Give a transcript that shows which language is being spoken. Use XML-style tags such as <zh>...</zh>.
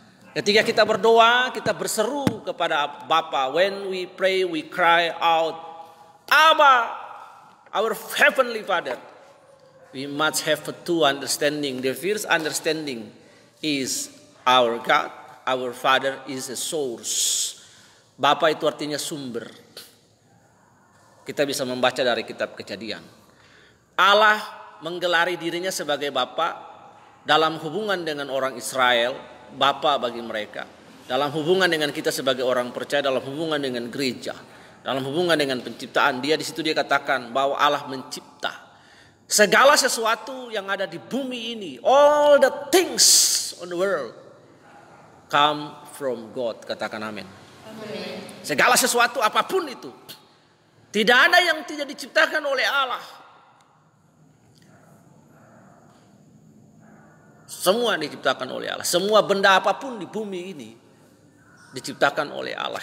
<id>Ketika kita berdoa, kita berseru kepada Bapa.</id> <en>When we pray, we cry out, Abba, our heavenly Father. We must have two understanding. The first understanding is our God, our Father is a source.</en> <id>Bapa itu artinya sumber. Kita bisa membaca dari kitab Kejadian. Allah menggelari dirinya sebagai Bapa dalam hubungan dengan orang Israel. Bapa bagi mereka, dalam hubungan dengan kita sebagai orang percaya, dalam hubungan dengan gereja, dalam hubungan dengan penciptaan. Dia di situ dia katakan bahwa Allah mencipta segala sesuatu yang ada di bumi ini.</id> <en>All the things on the world come from God.</en> <id>Katakan amin. Segala sesuatu apapun itu, tidak ada yang tidak diciptakan oleh Allah. Semua diciptakan oleh Allah. Semua benda apapun di bumi ini diciptakan oleh Allah.</id>